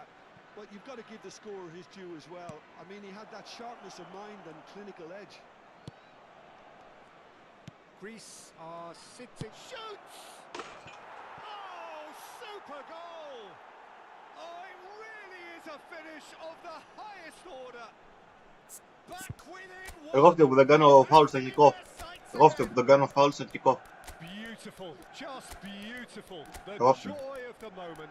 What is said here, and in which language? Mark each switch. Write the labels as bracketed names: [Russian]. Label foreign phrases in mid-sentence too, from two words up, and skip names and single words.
[English] But you've got to give the scorer his due as well. I mean, he had that sharpness of mind and clinical edge. Greece are sitting. Shoots! Oh, super goal! Oh, it really is a finish of the highest order. Back within one. [Greek] Εγώ φταίω που δεν κάνω φάουλ στο αρχικό. Εγώ φταίω που δεν κάνω φάουλ στο αρχικό. [English] Beautiful, just beautiful. The Awesome. joy of the moment.